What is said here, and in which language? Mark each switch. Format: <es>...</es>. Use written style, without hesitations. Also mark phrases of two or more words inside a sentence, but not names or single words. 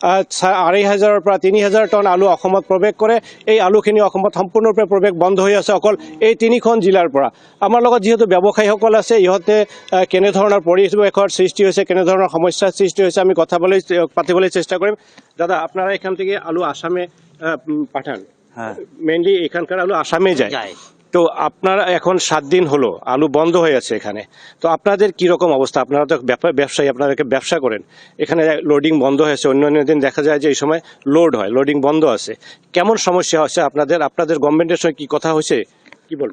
<as>2500 পৰা 3000 টন আলু অসমত প্ৰৱেশ কৰে। এই আলুখিনি অসমত সম্পূৰ্ণৰূপে প্ৰৱেশ বন্ধ হৈ আছে অকল এই 3খন জিলাৰ পৰা। আমাৰ লগত যিহেতু ব্যৱসায়ীসকল আছে, ইহঁতে কেনেধৰণৰ পৰিৱেশৰ সৃষ্টি হৈছে, কেনেধৰণৰ সমস্যাৰ সৃষ্টি হৈছে, আমি পাতিবলৈ চেষ্টা কৰিম।</as> <bn>দাদা, আপনারা এখান থেকে আলু আসামে পাঠান? হ্যাঁ, মেইনলি এখানকার আলু আসামে যায়। তো আপনারা এখন 7 দিন হলো আলু বন্ধ হয়ে আছে এখানে, তো আপনাদের কীরকম অবস্থা? আপনারা তো ব্যবসায়ী, আপনাদেরকে ব্যবসা করেন, এখানে লোডিং বন্ধ হয়েছে, অন্য দিন দেখা যায় যে এই সময় লোড হয়, লোডিং বন্ধ আছে, কেমন সমস্যা হচ্ছে আপনাদের গভর্নমেন্টের সঙ্গে কি কথা হয়েছে, কি বলবেন?</bn>